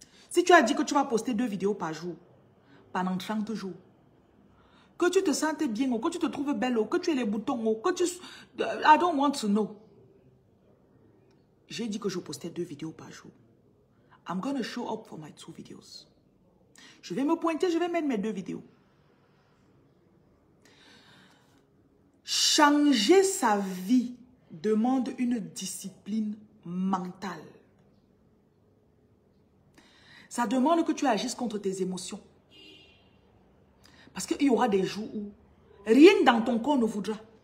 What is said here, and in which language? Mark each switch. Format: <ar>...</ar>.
<fr>Si tu as dit que tu vas poster 2 vidéos par jour, pendant 30 jours, que tu te sentes bien, ou que tu te trouves belle, ou que tu aies les boutons, ou que tu...</fr> <en>I don't want to know.</en> <fr>J'ai dit que je postais 2 vidéos par jour.</fr> <en>I'm going to show up for my 2 videos.</en> <fr>Je vais me pointer, je vais mettre mes 2 vidéos. Changer sa vie demande une discipline mentale. Ça demande que tu agisses contre tes émotions. Parce qu'il y aura des jours où rien dans ton corps ne voudra.</fr>